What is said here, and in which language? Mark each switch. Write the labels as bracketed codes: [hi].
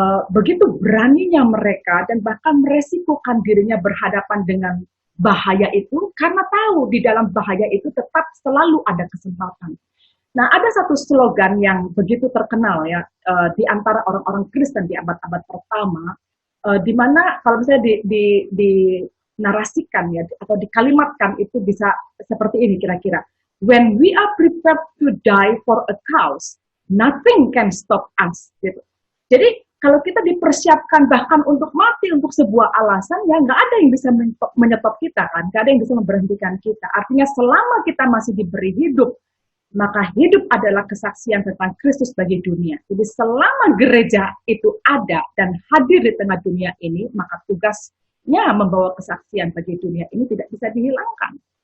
[id] Begitu beraninya mereka dan bahkan meresikokan dirinya berhadapan dengan bahaya itu karena tahu di dalam bahaya itu tetap selalu ada kesempatan. Nah, ada satu slogan yang begitu terkenal ya di antara orang-orang Kristen di abad-abad pertama, di mana kalau misalnya dinarasikan ya atau dikalimatkan itu bisa seperti ini kira-kira. [en] When we are prepared to die for a cause, nothing can stop us. [id] Gitu. Jadi kalau kita dipersiapkan bahkan untuk mati untuk sebuah alasan, ya nggak ada yang bisa menyetop kita kan, nggak ada yang bisa memberhentikan kita. Artinya selama kita masih diberi hidup, maka hidup adalah kesaksian tentang Kristus bagi dunia. Jadi selama gereja itu ada dan hadir di tengah dunia ini, maka tugasnya membawa kesaksian bagi dunia ini tidak bisa dihilangkan.